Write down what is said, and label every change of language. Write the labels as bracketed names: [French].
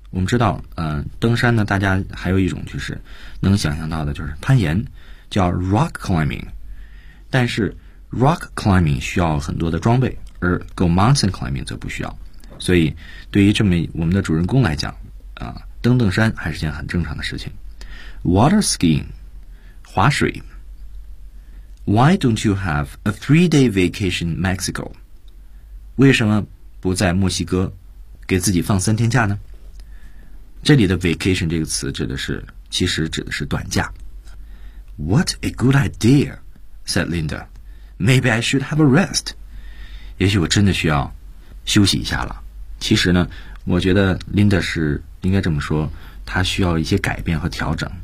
[Chinese] 我们知道，登山呢，大家还有一种就是能想象到的就是攀岩，叫 rock climbing。但是 rock climbing 需要很多的装备，而 [English] go mountain climbing [Chinese] 则不需要。所以，对于这么我们的主人公来讲，登山还是件很正常的事情。 [English] Water skiing. 滑水。 Why don't you have a 3-day vacation in Mexico? [Chinese] 为什么不在墨西哥给自己放三天假呢？这里的 vacation 这个词指的是，其实指的是短假。 [English] What a good idea, said Linda. Maybe I should have a rest. [Chinese] 也许我真的需要休息一下了。其实呢，我觉得 Linda 是应该这么说，她需要一些改变和调整。